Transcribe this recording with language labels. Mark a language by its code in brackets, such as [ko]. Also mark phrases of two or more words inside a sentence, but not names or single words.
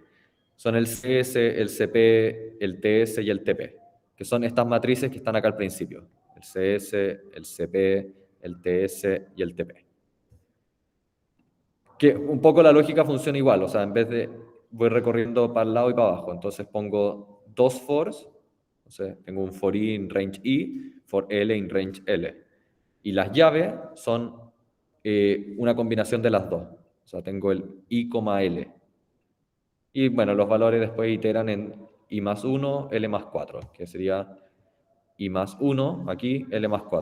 [es] Son el CS, el CP, el TS y el TP, que son estas matrices que están acá al principio. El CS, el CP, el TS y el TP. Que un poco la lógica funciona igual, o sea, en vez de voy recorriendo para el lado y para abajo, entonces pongo dos fors, entonces tengo un [en] for I [es] en [en] range I, for L [es] en [en] range L. [es] Y las llaves son una combinación de las dos, o sea, tengo el I, L. Y bueno, los valores después iteran en I más 1, L más 4, que sería I más 1, aquí, L más 4.